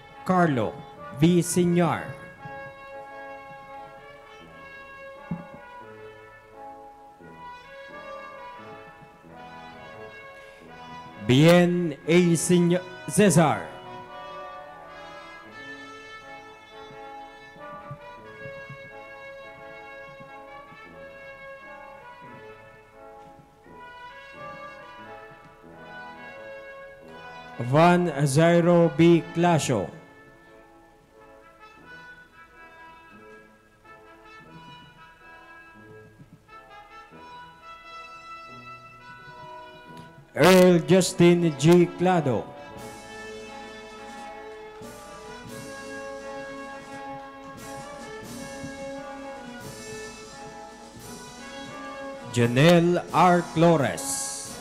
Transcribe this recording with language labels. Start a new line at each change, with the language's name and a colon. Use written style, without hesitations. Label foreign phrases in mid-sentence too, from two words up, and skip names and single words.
English: Carlo V. Signar. Bien A. Cesar. Van Zairo B. Clasio. Earl Justin G. Clado. Janelle R. Flores.